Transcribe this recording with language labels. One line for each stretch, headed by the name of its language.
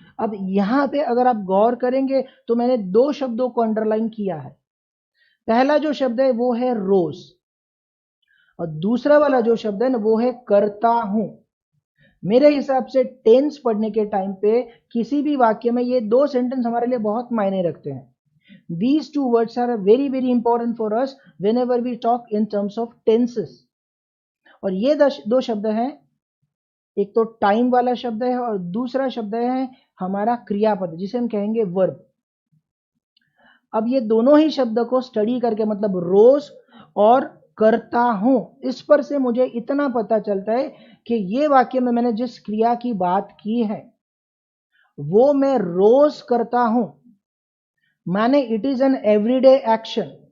Hindi: अब यहां पे अगर आप गौर करेंगे तो मैंने दो शब्दों को अंडरलाइन किया है। पहला जो शब्द है वो है रोज, और दूसरा वाला जो शब्द है ना वो है करता हूं। मेरे हिसाब से टेंस पढ़ने के टाइम पे किसी भी वाक्य में ये दो सेंटेंस हमारे लिए बहुत मायने रखते हैं।
English: These two words are very very important for us whenever we talk in terms of tenses।
Hindi: और ये दो शब्द हैं, एक तो टाइम वाला शब्द है और दूसरा शब्द है हमारा क्रियापद जिसे हम कहेंगे वर्ब। अब ये दोनों ही शब्द को स्टडी करके, मतलब रोज और करता हूं, इस पर से मुझे इतना पता चलता है कि ये वाक्य में मैंने जिस क्रिया की बात की है वो मैं रोज करता हूं, माने
English: It is an everyday action.